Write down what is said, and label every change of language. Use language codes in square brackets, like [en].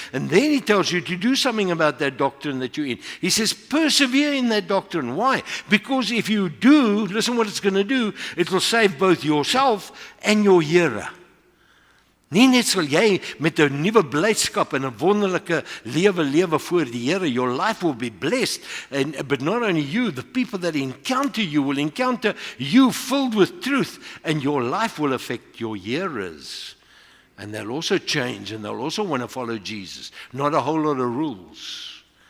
[en] And then he tells you to do something about that doctrine that you're in. He says, persevere in that doctrine. Why? Because if you do, listen what it's going to do. It will save both yourself and your hearer. [af] Nie net sal jy met 'n nuwe blydskap en 'n wonderlike lewe voor die Here. [en] Your life will be blessed, but not only you, the people that encounter you will encounter you filled with truth, and your life will affect your hearers. And they'll also change, and they'll also want to follow Jesus. Not a whole lot of rules.